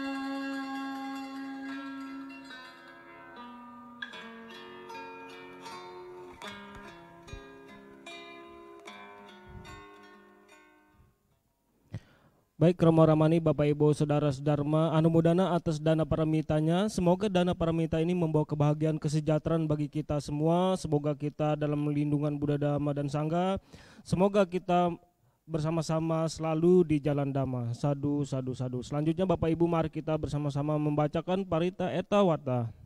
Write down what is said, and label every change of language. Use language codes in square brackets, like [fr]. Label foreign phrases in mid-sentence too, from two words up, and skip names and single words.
[id] Baik Romo Ramani, Bapak Ibu Saudara Sedharma, anumodana atas dana paramitanya. Semoga dana paramita ini membawa kebahagiaan kesejahteraan bagi kita semua. Semoga kita dalam lindungan Buddha Dhamma dan Sangha. Semoga kita bersama-sama selalu di jalan Dhamma. [pi] Sadu, sadu, sadu. [id] Selanjutnya Bapak Ibu, mari kita bersama-sama membacakan Parita Etta Wata.